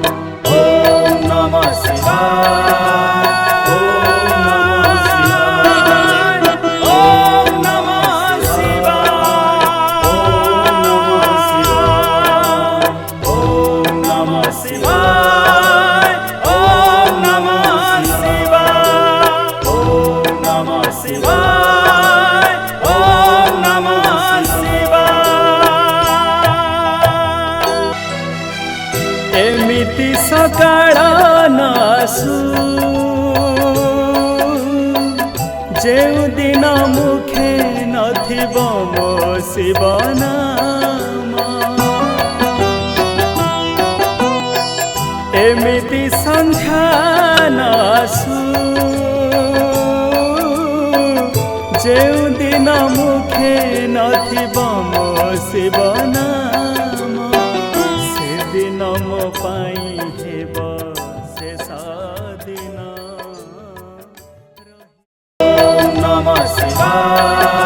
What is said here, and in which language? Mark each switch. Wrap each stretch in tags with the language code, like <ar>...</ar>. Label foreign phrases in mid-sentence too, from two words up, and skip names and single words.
<sa>ओम नमः शिवाय ओम नमः शिवाय ओम नमः शिवाय ओम नमः शिवाय ओम नमः शिवाय ओम नमः शिवाय ओम नमः शिवाय।</sa> <or>ଏମିତି ସକାଳ ନ ଆସୁ ଯେଉଁ ଦିନ ମୁଖେ ନ ଥିବ ମୋ ଶିବ ନାମ ଏମିତି ସନ୍ଧ୍ୟା ନ ଆସୁ ଯେଉଁ ଦିନ ମୁଖେ ନ ଥିବ ମୋ ଶିବ ନାମ ସେ ଦିନ ମୋ ପାଇଁ ହେବ ଶେଷ ଦିନ।</or> <sa>ओम नमः शिवाय।</sa>